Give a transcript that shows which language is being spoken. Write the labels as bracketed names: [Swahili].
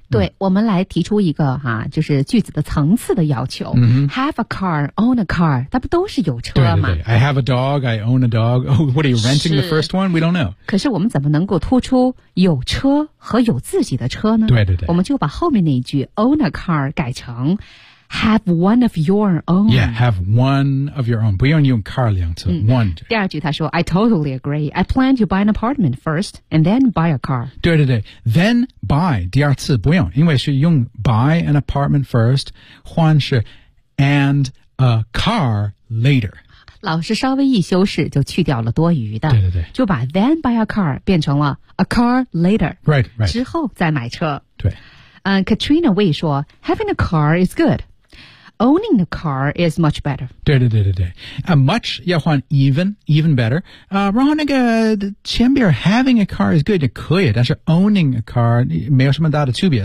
[Chinese] 对、嗯、我们来提出一个哈、啊、就是句子的层次的要求、 mm-hmm. [English] Have a car, own a car [Chinese] 它不都是有车吗对对对 [English] I have a dog, I own a dog、oh, What are you renting the first one? We don't know [Chinese] 可是我们怎么能够突出有车和有自己的车呢对对对我们就把后面那一句 [English] own a car [Chinese] 改成 [English] Have one of your own Yeah, have one of your own [Chinese] 不用用 [English] car [Chinese] 两次、嗯、 [English] one [Chinese] 第二句他说 [English] I totally agree I plan to buy an apartment first and then buy a car [Chinese] 对对对 [English] thenBuy, [Chinese] 第二次不用因为是用 [English] buy an apartment first, [Chinese] 换是 [English] and a car later. [Chinese] 老师稍微一修饰就去掉了多余的。对对对。就把 [English] then buy a car [Chinese] 变成了 [English] a car later. Right, right. [Chinese] 之后再买车。对。 [English] Katrina Wei [Chinese] 说 [English] having a car is good. Owning the car is much better. [Chinese] 对对对对对。 [English] Much [Chinese] 要换 [English] even, even better. [Chinese] 然后那个前边 [English] having a car is good, [Chinese] 也可以但是 [English] owning a car [Chinese] 没有什么大的区别。